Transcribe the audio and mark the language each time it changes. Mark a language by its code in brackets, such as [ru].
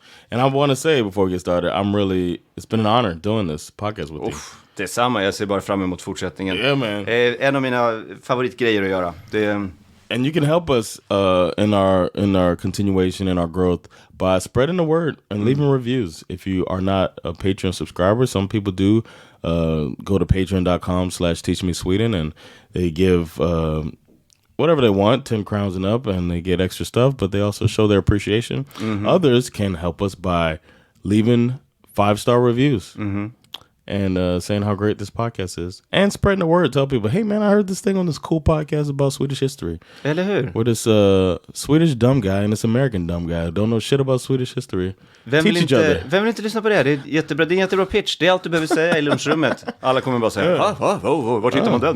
[en] And I want to say before we get started, it's been an honor doing this podcast with you. [sv] Detsamma, jag ser bara fram emot fortsättningen. [en] Yeah, man. [sv] En av mina favoritgrejer att göra. [en] And you can help us in our continuation, in our growth, by spreading the word and leaving reviews. If you are not a Patreon subscriber, some people do go to patreon.com/teachmesweden, and they give whatever they want, 10 crowns and up, and they get extra stuff, but they also show their appreciation. Others can help us by leaving 5-star reviews. And saying how great this podcast is. And spreading the word. Tell people, hey man, I heard this thing on this cool podcast about Swedish history. [sv] Eller hur? [en] With this Swedish dumb guy and this American dumb guy who don't know shit about Swedish history. [sv] Vem vill inte lyssna på det? Det är jättebra. Det är en jättebra pitch. Det är allt du behöver säga i lunchrummet. Alla kommer bara säga, var hittar man den?